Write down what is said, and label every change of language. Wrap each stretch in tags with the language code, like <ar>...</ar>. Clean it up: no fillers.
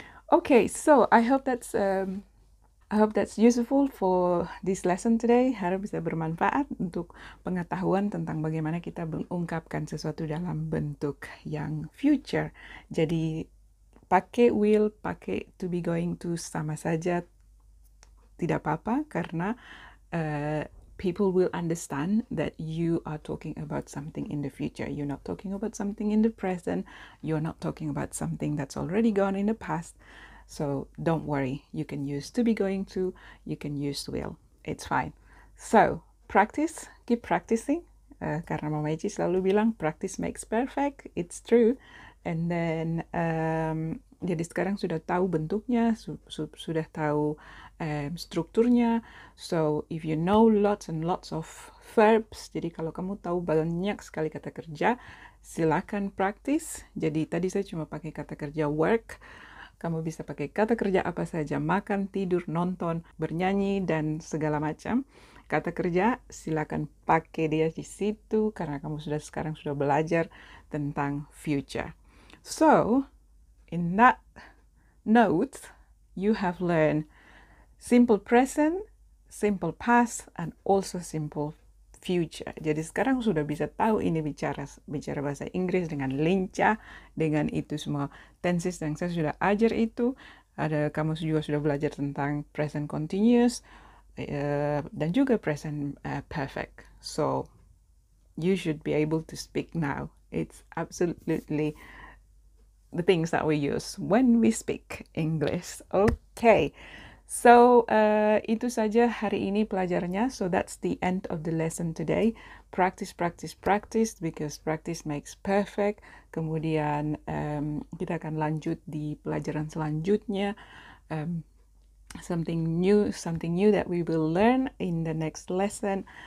<en>Okay, so I hope that's useful for this lesson today.</en> <id>Harap bisa bermanfaat untuk pengetahuan tentang bagaimana kita mengungkapkan sesuatu dalam bentuk yang future. Jadi pakai will, pakai to be going to sama saja, tidak apa-apa, karena</id> <en>people will understand that you are talking about something in the future. You're not talking about something in the present. You're not talking about something that's already gone in the past. So don't worry. You can use to be going to. You can use will. It's fine. So practice. Keep practicing.</en> <id>Karena Mama Eci selalu bilang</id> <en>practice makes perfect. It's true. And then</en> <id>jadi sekarang sudah tahu bentuknya, sudah tahu strukturnya.</id> <en>So if you know lots and lots of verbs,</en> <id>jadi kalau kamu tahu banyak sekali kata kerja, silakan praktis. Jadi tadi saya cuma pakai kata kerja work. Kamu bisa pakai kata kerja apa saja, makan, tidur, nonton, bernyanyi, dan segala macam. Kata kerja silakan pakai dia di situ karena kamu sekarang sudah belajar tentang future.</id> <en>So, in that note, you have learned simple present, simple past, and also simple future.</en> <id>Jadi sekarang sudah bisa tahu ini bicara bahasa Inggris dengan lincah, dengan itu semua tenses yang saya sudah ajar itu. Kamu juga sudah belajar tentang present continuous dan juga present perfect.</id> <en>So you should be able to speak now. It's absolutely the things that we use when we speak English. Okay.</en> <id>So, itu saja hari ini pelajarannya.</id> <en>So, that's the end of the lesson today. Practice, practice, practice, because practice makes perfect.</en> <id>Kemudian, kita akan lanjut di pelajaran selanjutnya.</id> <en>Something new that we will learn in the next lesson.</en>